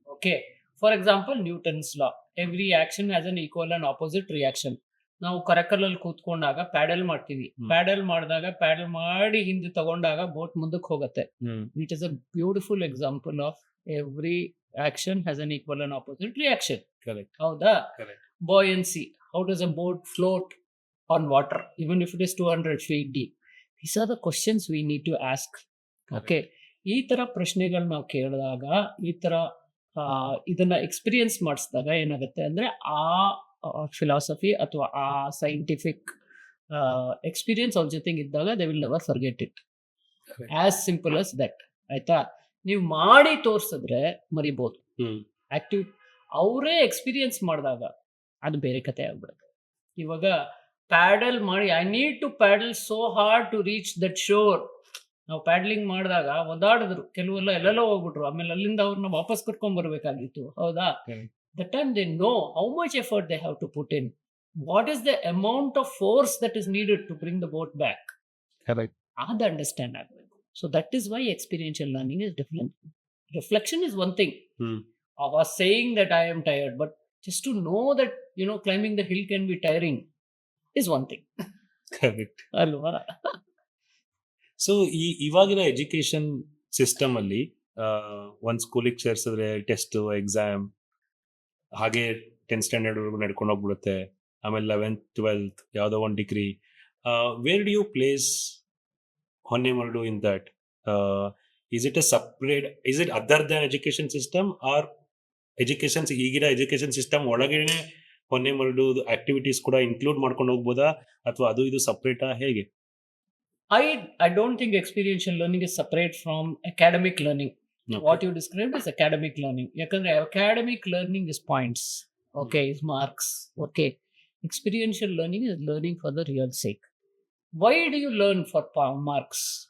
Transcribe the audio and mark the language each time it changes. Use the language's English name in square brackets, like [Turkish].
[English] Okay, for example Newton's law, every action has an equal and opposite reaction. [Kannada] ನಾವು ಕರಕಲಲ್ಲಿ ಕೂತ್ಕೊಂಡಾಗ paddle ಮಾಡ್ತೀವಿ, paddle ಮಾಡಿದಾಗ paddle ಮಾಡಿ ಹಿಂದೆ ತಗೊಂಡಾಗ ಬೋಟ್ ಮುಂದಕ್ಕೆ ಹೋಗುತ್ತೆ. [English] It is a beautiful example of every action has an equal and opposite reaction. [Kannada] ಹೌದಾ? [English] Buoyancy, how does a boat float on water even if it is 200 feet deep? These are the questions we need to ask. [Kannada] Okay, ಈ ತರ ಪ್ರಶ್ನೆಗಳು ನಾವು ಕೇಳಿದಾಗ, ಈ ತರ ಇದನ್ನ experience ಮಾಡಿಸಿದಾಗ ಏನಾಗುತ್ತೆ ಅಂದ್ರೆ, ಆ ಫಿಲಾಸಫಿ ಅಥವಾ ಆ ಸೈಂಟಿಫಿಕ್ ಎಕ್ಸ್ಪೀರಿಯನ್ಸ್ ಅವ್ರ ಜೊತೆಗೆ ಇದ್ದಾಗ [English] They will never forget it. As simple as that. [Kannada] ಆಯ್ತಾ? ನೀವು ಮಾಡಿ ತೋರ್ಸಿದ್ರೆ ಮರಿಬಹುದು. ಆಕ್ಟಿವ್ ಅವರೇ ಎಕ್ಸ್ಪೀರಿಯನ್ಸ್ ಮಾಡಿದಾಗ ಅದು ಬೇರೆ ಕತೆ ಆಗ್ಬಿಡುತ್ತೆ. ಇವಾಗ ಪ್ಯಾಡಲ್ ಮಾಡಿ, [English] I need to paddle so hard to reach that shore. [Kannada] ನಾವು ಪ್ಯಾಡ್ಲಿಂಗ್ ಮಾಡಿದಾಗ ಒದಾಡಿದ್ರು, ಕೆಲವೆಲ್ಲ ಎಲ್ಲೆಲ್ಲೋ ಹೋಗ್ಬಿಟ್ರು, ಆಮೇಲೆ ಅಲ್ಲಿಂದ ಅವ್ರನ್ನ ವಾಪಸ್ ಕರ್ಕೊಂಡ್ ಬರ್ಬೇಕಾಗಿತ್ತು. ಹೌದಾ? [English] That time they know how much effort they have to put in. What is the amount of force that is needed to bring the boat back. [Kannada] ಅದು ಅಂಡರ್ಸ್ಟ್ಯಾಂಡ್ ಆಗಬೇಕು. [English] So that is why experiential learning is different. Reflection is one thing. Of us saying that I am tired, but just to know that, you know, climbing the hill can be tiring is one thing. Correct. [Kannada] Alva. So ಇವಾಗಿನ education system ಅಲ್ಲಿ ಒಂದು ಸ್ಕೂಲಿಗೆ ಸೇರಿಸಿದ್ರೆ test, exam, ಹಾಗೆ 10th standard ವರೆಗೂ ನಡ್ಕೊಂಡು ಹೋಗ್ಬಿಡುತ್ತೆ. ಆಮೇಲೆ 11th 12th ಯಾವುದೋ ಒಂದು degree. [English] Where do you place Honnemaradu in that? is it other than education system, or [Kannada] ಈಗಿನ ಎಜುಕೇಶನ್ ಸಿಸ್ಟಮ್ ಒಳಗಡೆ ಹೊನ್ನೆ ಮರಡು ಆಕ್ಟಿವಿಟೀಸ್ ಕೂಡ ಇನ್ಕ್ಲೂಡ್ ಮಾಡ್ಕೊಂಡು ಹೋಗ್ಬೋದಾ, ಅಥವಾ ಅದು ಇದು ಸಪ್ರೇಟಾ, ಹೇಗೆ? [English] I don't think experiential learning is separate from academic learning. Okay. What you described is academic learning. [Kannada] Yakandre [English] academic learning is points. Okay, is marks. Okay. Experiential learning is learning for the real sake. Why do you learn for marks?